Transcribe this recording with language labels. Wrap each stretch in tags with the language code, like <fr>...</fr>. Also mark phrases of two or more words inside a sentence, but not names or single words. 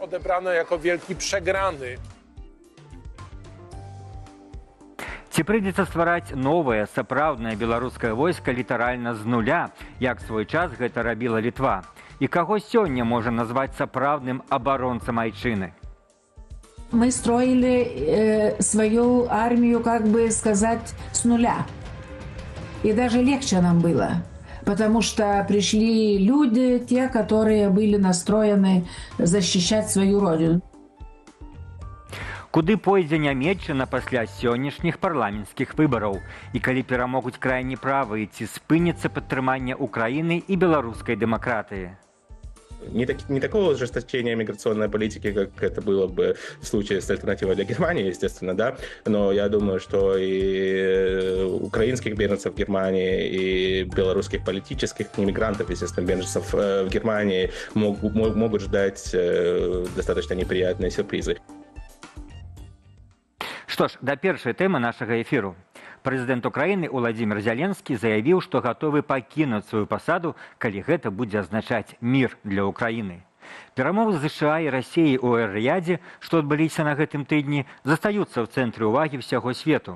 <be>Ці прыйдзецца ствараць новае сапраўднае беларускае войска літаральна з нуля, як свой час гэта рабіла Літва? І каго сёння можа назваць сапраўдным абаронцам айчыны?</be> <ru>Мы строили свою армию, как бы сказать, с нуля. И даже легче нам было, потому что пришли люди, те, которые были настроены защищать свою родину.</ru> <be>Куды пойдзе Нямецчына пасля сённяшніх парламенцкіх выбараў? І калі перамогуць крайне правыя, ці спыніцца падтрыманне Украіны і беларускай дэмакратыі?</be> <ru>Не такого ожесточения миграционной политики, как это было бы в случае с альтернативой для Германии, естественно, да. Но я думаю, что и украинских беженцев в Германии, и белорусских политических иммигрантов, естественно, беженцев в Германии могут ждать достаточно неприятные сюрпризы.</ru> <be>Што ж, да першай тэмы нашага эфіру. Прэзідэнт Украіны Уладзімір Зяленскі заявіў, што гатовы пакінуць сваю пасаду, калі гэта будзе азначаць мір для Украіны. Перамовы з США і Расіяй у Эр-Рыядзе, што адбыліся на гэтым тыдні, застаюцца ў цэнтры ўвагі ўсяго свету.</be>